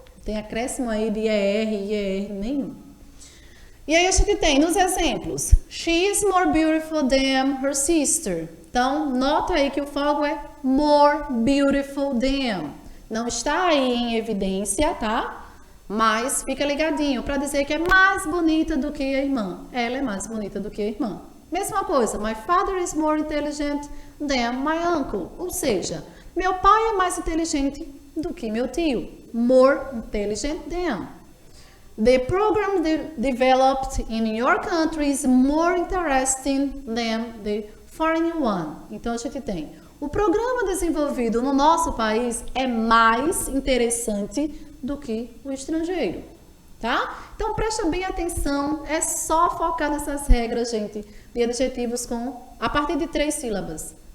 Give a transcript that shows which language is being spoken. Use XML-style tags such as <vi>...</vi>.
<pt>Tem acréscimo aí de ER e ER nenhum. E aí a gente tem nos exemplos,</pt> <en>she is more beautiful than her sister.</en> <pt>Então, nota aí que o foco é</pt> <en>more beautiful than.</en> <pt>Não está aí em evidência, tá? Mas fica ligadinho para dizer que é mais bonita do que a irmã. Ela é mais bonita do que a irmã. Mesma coisa,</pt> <en>my father is more intelligent than my uncle.</en> <pt>Ou seja, meu pai é mais inteligente do que meu tio.</pt> <en>More intelligent than. The program developed in your country is more interesting than the foreign one.</en> <pt>Então a gente tem o programa desenvolvido no nosso país é mais interessante do que o estrangeiro, tá? Então presta bem atenção, é só focar nessas regras, gente, de adjetivos a partir de 3 sílabas.</pt>